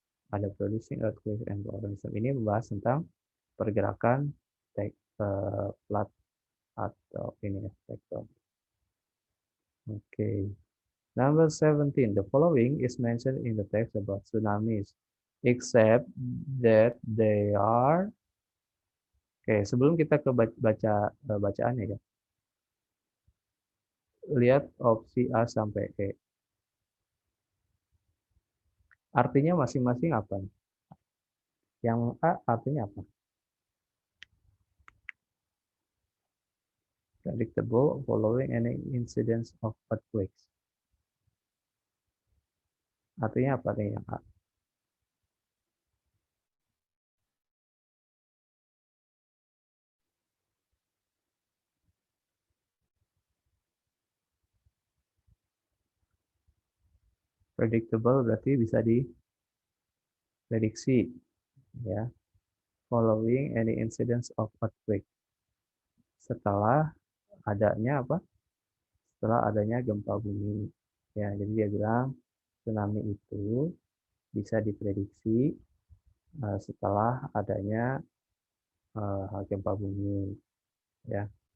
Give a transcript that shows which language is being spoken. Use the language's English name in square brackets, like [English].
[English] Ada producing earthquake and volcanism. [Indonesian] Ini membahas tentang pergerakan plat atau ini ya, tekton. [English] Oke. Number 17. The following is mentioned in the text about tsunamis, except that they are. [Indonesian] Oke, sebelum kita ke bacaannya ya. Lihat opsi A sampai E. Artinya masing-masing apa? Yang A artinya apa? [English] Predictable following any incidents of earthquakes. [Indonesian] Artinya apa nih yang A? Predictable berarti bisa diprediksi ya. [English] Following any incidents of earthquake. [Indonesian] Setelah adanya apa? Setelah adanya gempa bumi. Ya, jadi dia bilang tsunami itu bisa diprediksi setelah adanya gempa bumi ya.